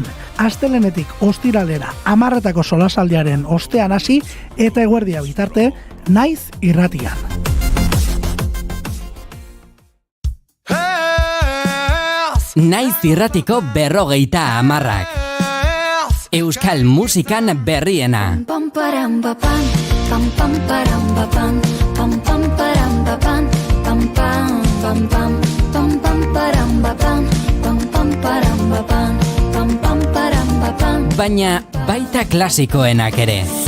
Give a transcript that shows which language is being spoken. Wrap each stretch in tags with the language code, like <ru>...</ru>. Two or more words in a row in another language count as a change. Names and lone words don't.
<eu>Astelenetik ostiralera 10etako solasaldiaren ostean hasi eta eguerdia bitarte naiz irratian. Naiz irratiko 50 Euskal musikan berriena. Pam param pam pam pam param pam pam pam param pam pam pam pam pam pam pam param pam pam pam param pam pam param pam. Baina baita klasikoenak ere.</eu>